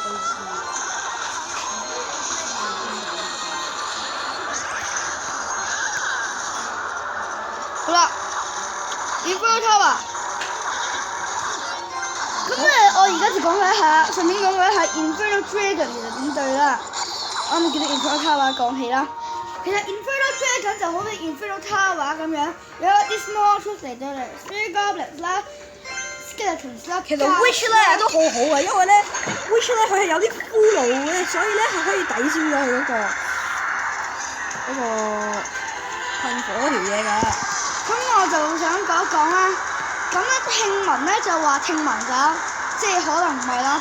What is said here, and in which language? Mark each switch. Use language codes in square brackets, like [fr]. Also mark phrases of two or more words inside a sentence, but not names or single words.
[yue] 好啦 Inferno Tower。咁我而家就講解一下，順便講解一下 Inferno Dragon 其實點對啦。我哋叫做 Inferno Tower 講起啦。其實 Inferno Dragon 就好似 Inferno Tower 咁樣，有一啲 [en] small troops [yue] 嚟到嚟 ， [en] three goblins [yue] 啦 ，skeletons 啦。其實 Witch 咧都好好啊，因為咧 Witch 咧佢係有啲骷髏嘅，所以咧係可以抵消咗佢嗰個噴火嗰條嘢㗎。咁我就想講一講啦。咁咧聽聞咧就話聽聞㗎，即係可能唔係啦。